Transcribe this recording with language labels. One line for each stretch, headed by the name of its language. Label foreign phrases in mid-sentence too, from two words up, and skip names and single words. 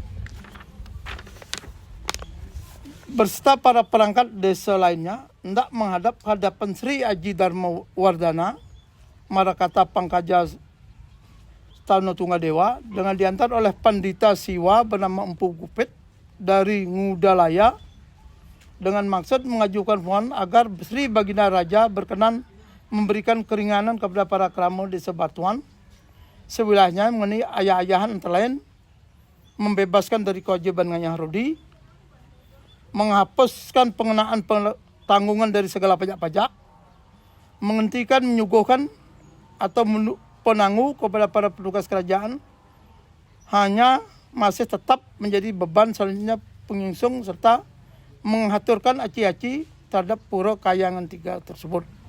Indonesian: Berserta para perangkat desa lainnya hendak menghadap hadapan Sri Aji Dharma Wardana Marakata Pangkaja Stano Tunggadewa dengan diantar oleh Pandita Siwa bernama Empu Gupit dari Ngudalaya dengan maksud mengajukan mohon agar Sri Baginda Raja berkenan memberikan keringanan kepada para kerama Desa Batuan sewilayahnya mengenai ayah-ayahan antara lain membebaskan dari kewajiban nganyah rudi, menghapuskan pengenaan tanggungan dari segala pajak-pajak, menghentikan menyuguhkan atau penangguh kepada para petugas kerajaan, hanya masih tetap menjadi beban selanjutnya penyingsung serta mengaturkan aci-aci terhadap Pura Kayangan 3 tersebut.